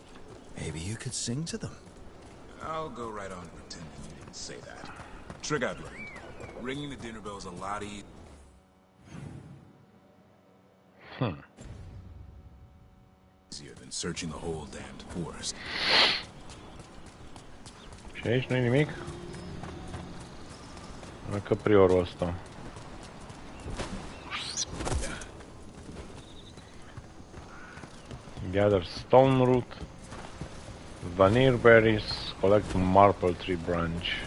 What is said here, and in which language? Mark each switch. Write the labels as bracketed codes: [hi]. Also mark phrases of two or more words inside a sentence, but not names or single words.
[en] Maybe you could sing to them. I'll go right on pretending you didn't say that. Trick I've learned. Ringing the dinner bell's a lot easier than searching the whole damned forest. [ro] Și aici nu-i nimic? Încă priorul ăsta. [en] Gather stone root, vanir berries, collect marble tree branch.